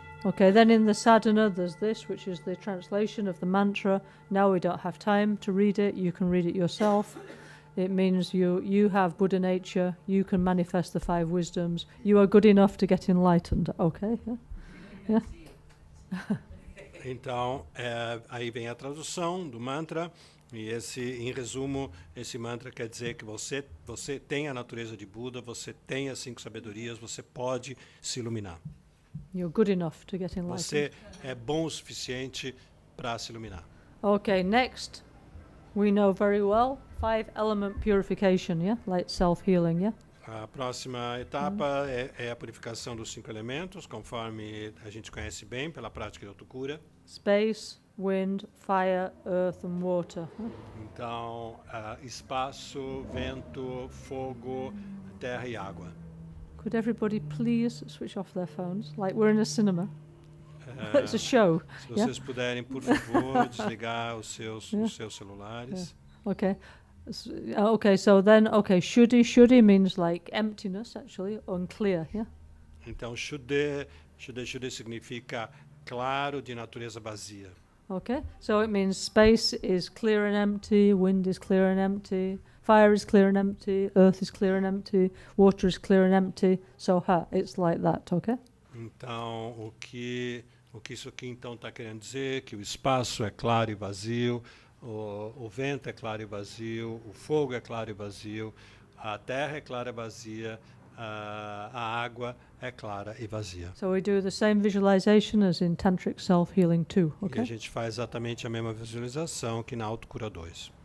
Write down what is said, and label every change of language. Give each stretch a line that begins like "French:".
English: Okay, then in the sadhana there's this, which is the translation of the mantra. Now we don't have time to read it. You can read it yourself. It means you have Buddha nature. You can manifest the 5 wisdoms. You are good enough to get enlightened. Okay, yeah.
Portuguese: Então, aí vem a tradução do mantra. E em resumo, esse mantra quer dizer que você tem a natureza de Buda, você tem as 5 sabedorias, você pode se iluminar.
English: You're good enough to get enlightened.
Portuguese: Você é bom o suficiente para se iluminar.
English: Okay, next, we know very well 5-element purification, yeah, like self-healing, yeah.
Portuguese: A próxima etapa é a purificação dos 5 elementos, conforme a gente conhece bem pela prática de autocura.
English: Space, wind, fire, earth, and water.
Portuguese: Então, espaço, vento, fogo, terra e água.
English: Could everybody please switch off their phones, like we're in a cinema? It's a show.
Portuguese: Se vocês puderem, por favor, desligar os seus celulares.
English: Okay. Okay, so then, okay, shuddhi means like emptiness, actually, unclear, yeah?
Portuguese: Então, shuddhi significa claro de natureza vazia.
English: Okay, so it means space is clear and empty, wind is clear and empty, fire is clear and empty, earth is clear and empty, water is clear and empty, so it's like that, okay?
Portuguese: Então, o que isso aqui então está querendo dizer? Que o espaço é claro e vazio, o vento é claro e vazio, o fogo é claro e vazio, a terra é clara e vazia, a água é clara e vazia.
English: So we do the same visualization as in Tantric Self-Healing too,
Portuguese: E a
English: okay?
Portuguese: gente faz exatamente a mesma visualização que na Autocura 2.